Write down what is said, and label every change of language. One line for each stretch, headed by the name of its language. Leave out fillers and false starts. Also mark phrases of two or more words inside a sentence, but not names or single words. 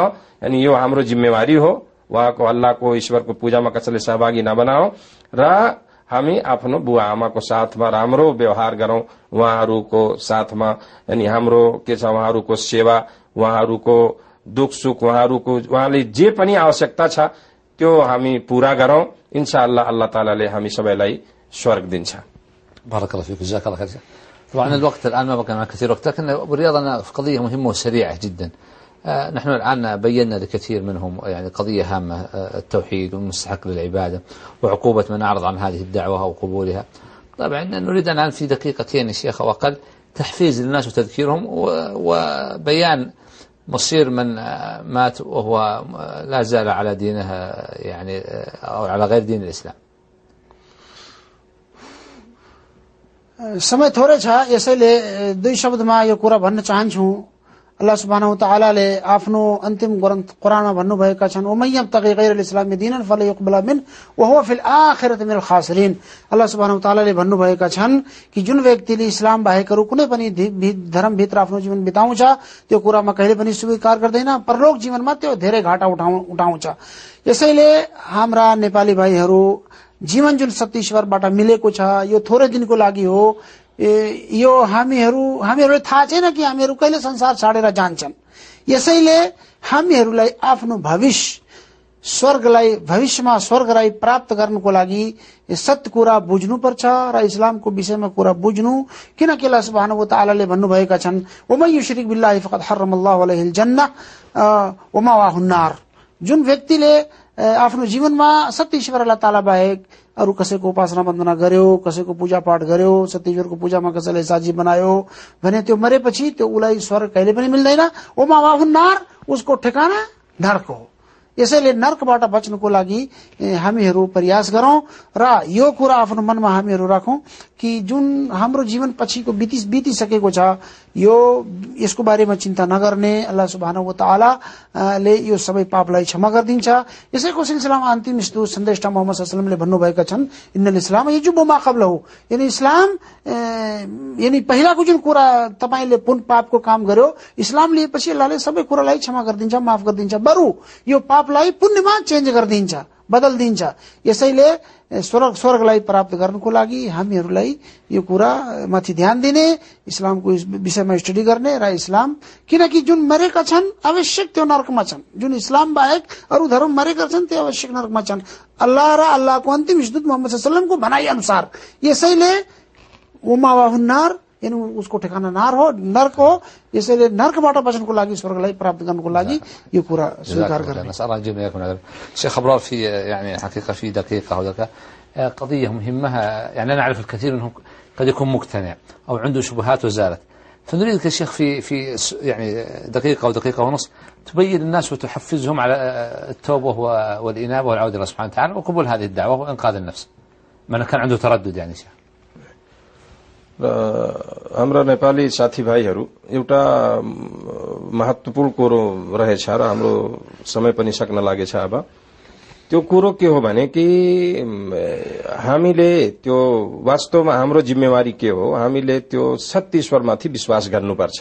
Nepali: अनि यो हाम्रो जिम्मेवारी हो। उहाँको अल्लाहको ईश्वरको पूजामा कसैले सहभागी नबनाऊ र हामी आफ्नो बुवा आमाको साथमा राम्रो व्यवहार गरौं, उहाँहरूको साथमा अनि हाम्रो के छ उहाँहरूको सेवा, उहाँहरूको दुख सुख, उहाँले जे पनि आवश्यकता छ त्यो हामी पूरा गरौं। इंशाअल्लाह
Arabic: الله تعالى
Nepali: हामी सबैलाई स्वर्ग दिन्छ।
Arabic: بارك الله فيك، جزاك الله خير. طبعا الوقت الآن ما بقى كثير وقت، لكن أبو رياض أنا في قضية مهمة وسريعة جدا. نحن الآن بينا لكثير منهم يعني قضية هامة، التوحيد والمستحق للعبادة وعقوبة من أعرض عن هذه الدعوة أو قبولها. طبعا نريد الآن في دقيقتين يا شيخ أو أقل تحفيز للناس وتذكيرهم وبيان مصير من مات وهو لا زال على دينه يعني أو على غير دين الإسلام.
Nepali: समय थोरै छ, यसैले दुई शब्दमा यो कुरा भन्न चाहन्छु।
Arabic: الله سبحانه تعالى
Nepali: आफ्नो अन्तिम ग्रन्थ कुरानमा भन्नुभएका छन्,
Arabic: ومن يبتغ غير الإسلام دينا فلا يقبل من وهو في الآخرة من الخاسرين. الله سبحانه تعالى
Nepali: भन्नुभएका छन् कि जुन व्यक्तिले इस्लाम बाहेक अरु कुनै पनि धर्म भित्र आफ्नो जीवन बिताउँछ त्यो कुरामा कहिले पनि स्वीकार गर्दैन, परलोक जीवनमा त्यो धेरै घाटा उठाउँछ। यसैले हाम्रा नेपाली भाइहरू जीवन जुन सत्य मिलेको छ यो थोरै दिनको लागि हो। यो हामीहरूलाई थाहा छैन कि हामीहरू कहिले संसार छाडेर जान्छन्। यसैले हामीहरूलाई आफ्नो भविष्यमा स्वर्गलाई प्राप्त गर्नको लागि सत्य कुरा बुझ्नुपर्छ र इस्लामको विषयमा कुरा बुझ्नु। किनकि
Arabic: الله سبحانه وتعالى
Nepali: भन्नुभएका छन्,
Arabic: ومن يشرك بالله فقد حرم الله عليه الجنة ومأواه النار.
Nepali: जुन व्यक्तिले आफ्नो जीवनमा सत्य ईश्वर
Arabic: الله تعالى
Nepali: बाहेक अरु कसैको उपासना वन्दना गर्यो, कसैको पूजा पाठ गर्यो, सत्य ईश्वरको पूजामा कसैले साझी बनायो भने त्यो मरेपछि त्यो उलाई स्वर्ग कहिले पनि मिल्दैन।
Arabic: ومأواه النار,
Nepali: उसको ठेगाना नरक हो। यसैले नरकबाट बच्नको लागि हामीहरू प्रयास गरौं र यो कुरा आफ्नो मनमा हामीहरू राखौं कि जुन हाम्रो जीवन पछिको बितिसकेको छ यसको बारेमा चिन्ता नगर्ने।
Arabic: الله سبحانه وتعالى
Nepali: ले यो सबै पापलाई क्षमा गरिदिन्छ। यसैको सिलसिलामा अन्तिम सन्देशटा मुहम्मद
Arabic: صلى الله عليه وسلم
Nepali: भन्नुभएका छन्,
Arabic: إن الإسلام يجب ما قبله.
Nepali: यानी इस्लाम यानी पहिलाको जुन कुरा तपाईले पुन पापको काम गर्यो, इस्लाम लिएपछि अल्लाहले सबै कुरालाई क्षमा गरिदिन्छ, माफ गरिदिन्छ, बरु यो पापलाई पुण्यमा चेन्ज गरिदिन्छ, बदल्दिन्छ। यसैले स्वर्गलाई प्राप्त गर्नको लागि हामीहरूलाई यो कुरा माथि ध्यान दिने, इस्लामको विषयमा स्टडी गर्ने र इस्लाम, किनकि जुन मरेका छन् आवश्यक त्यो नरकमा छन्, जुन इस्लाम बाहेक अरु धर्म मरेका छन् त्यो आवश्यक नरकमा छन् अल्लाह र अल्लाहको अन्तिम दूत मोहम्मद
Arabic: صلى الله عليه وسلم
Nepali: भनाइ अनुसार। यसैले
Arabic: ومأواه النار
Nepali: यानी उसको ठेगाना नरक हो। यसैले नरकबाट बच्नको लागि स्वर्गलाई प्राप्त गर्नको लागि यो कुरा स्वीकार गर्ने।
Arabic: شيخ أبرار في يعني حقيقة في دقيقة أو دقيقة قضية مهمة، يعني أنا أعرف الكثير منهم قد يكون مقتنع أو عنده شبهات وزالت، فنريدك يا شيخ في يعني دقيقة أو دقيقة ونص تبين الناس وتحفزهم على التوبة والإنابة والعودة إلى الله سبحانه وتعالى وقبول هذه الدعوة وإنقاذ النفس، من كان عنده تردد يعني شيخ.
Nepali: हाम्रा नेपाली साथीभाइहरू एउटा महत्वपूर्ण कुरो रहेछ र हाम्रो समय पनि सक्न लागेछ। अब त्यो कुरो के हो भने कि हामीले त्यो वास्तवमा हाम्रो जिम्मेवारी के हो, हामीले त्यो सत्य ईश्वरमाथि विश्वास गर्नुपर्छ।